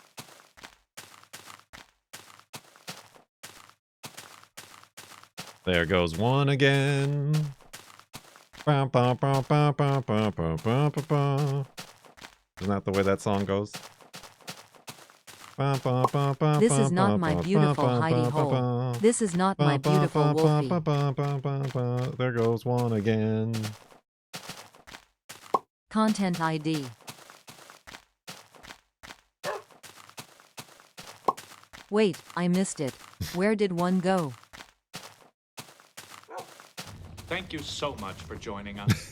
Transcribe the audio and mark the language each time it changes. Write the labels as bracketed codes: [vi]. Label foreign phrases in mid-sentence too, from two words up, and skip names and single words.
[en] There goes one again. Ba, ba, ba, ba, ba, ba, ba, ba, ba, ba. Isn't that the way that song goes? Ba, ba, ba, ba, This ba, is not ba, my ba, beautiful ba, hidey ba, hole. ba. This is not Ba, my ba, beautiful ba, ba, Wolfie. ba, ba, ba, ba, ba. There goes one again. Content ID. Wait, I missed it. Where did one go? Thank you so much for joining us.